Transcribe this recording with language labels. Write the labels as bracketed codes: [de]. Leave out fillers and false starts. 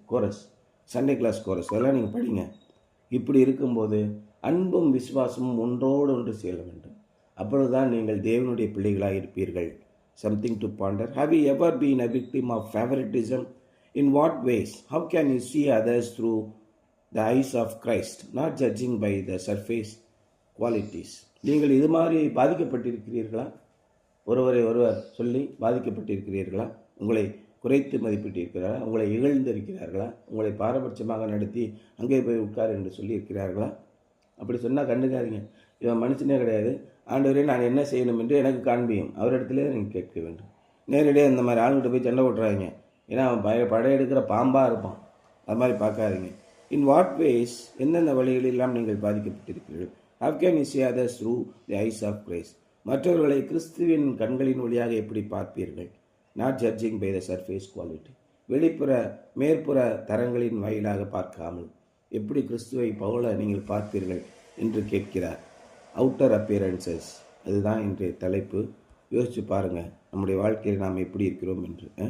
[ta] Chorus, Sunday class chorus, அதெல்லாம் நீங்கள் படிங்க. இப்படி இருக்கும்போது அன்பும் விசுவாசமும் ஒன்றோடு ஒன்று சேர வேண்டும். அப்பொழுதுதான் நீங்கள் தேவனுடைய பிள்ளைகளாக இருப்பீர்கள். [en] Something to ponder. Have you ever been a victim of favoritism? In what ways? How can you see others through the eyes of Christ, not judging by the surface qualities? [ta] நீங்கள் இது மாதிரி பாதிக்கப்பட்டிருக்கிறீர்களா? ஒருவர் சொல்லி பாதிக்கப்பட்டிருக்கிறீர்களா? உங்களை குறைத்து மதிப்பிட்டிருக்கிறார்களா? உங்களை இகழ்ந்திருக்கிறார்களா? உங்களை பாரபட்சமாக நடத்தி அங்கே போய் உட்கார் என்று சொல்லியிருக்கிறார்களா? அப்படி சொன்னால் கண்டுக்காதீங்க. இவன் மனுஷனே கிடையாது, ஆண்டவரே நான் என்ன செய்யணும் என்று எனக்கு காண்பியும், அவரிடத்துல நீங்கள் கேட்க வேண்டும். நேரடியாக இந்த மாதிரி ஆளுகிட்ட போய் சண்டை போட்டுறாங்க. ஏன்னா அவன் படையெடுக்கிற பாம்பாக இருப்பான். அது மாதிரி பார்க்காதீங்க. [en] in what ways, [ta] எந்தெந்த வழிகளெல்லாம் நீங்கள் பாதிக்கப்பட்டிருக்கிறீர்கள்? [en] How can you see others through the eyes of Christ? [ta] மற்றவர்களை கிறிஸ்துவின் கண்களின் வழியாக எப்படி பார்ப்பீர்கள்? [en] Not judging by the surface quality. [ta] வெளிப்புற மேற்புற தரங்களின் வாயிலாக பார்க்காமல் எப்படி கிறிஸ்துவை பவுல நீங்கள் பார்ப்பீர்கள் என்று கேட்கிறார். அவுட்டர் அப்பியரன்சஸ், அதுதான் இன்றைய தலைப்பு. யோசித்து பாருங்கள், நம்முடைய வாழ்க்கையில் நாம் எப்படி இருக்கிறோம் என்று.